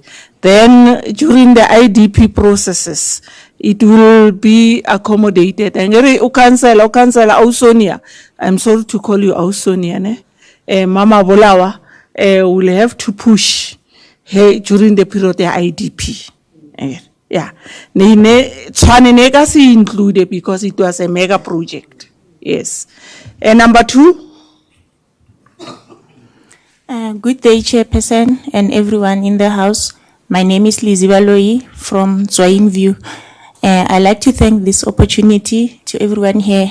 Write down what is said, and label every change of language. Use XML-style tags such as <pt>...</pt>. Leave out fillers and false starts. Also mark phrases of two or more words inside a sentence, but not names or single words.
<en>Then during the IDP processes, it will be accommodated. And councillor Ausonia, I'm sorry to call you Ausonia, Mama Bolawa will have to push during the period of the IDP. Yeah, Tshwane</en> <tn>ne ka se</tn> <en>included because it was a mega project. Yes. And number 2. Good day, Chairperson and everyone in the house. My name is Lizzie Baloyi from Tshwane View. I'd like to thank this opportunity to everyone here.</en>